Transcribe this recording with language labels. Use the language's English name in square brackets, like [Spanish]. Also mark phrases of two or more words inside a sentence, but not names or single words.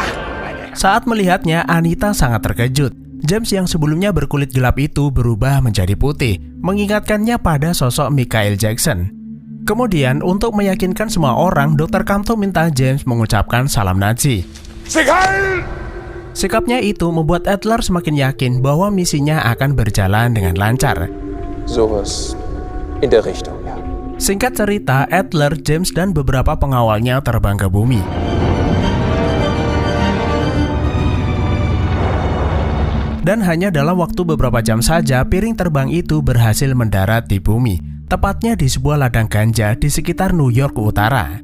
[Indonesian] Saat melihatnya, Anita sangat terkejut. James yang sebelumnya berkulit gelap itu berubah menjadi putih, mengingatkannya pada sosok Michael Jackson. Kemudian, untuk meyakinkan semua orang, Dr. Kamto minta James mengucapkan salam Nazi. Sikapnya itu membuat Adler semakin yakin bahwa misinya akan berjalan dengan lancar. [German] Sowas in der Richtung, ja. [Indonesian] Singkat cerita, Adler, James, dan beberapa pengawalnya terbang ke bumi. Dan hanya dalam waktu beberapa jam saja, piring terbang itu berhasil mendarat di bumi, tepatnya di sebuah ladang ganja di sekitar New York Utara.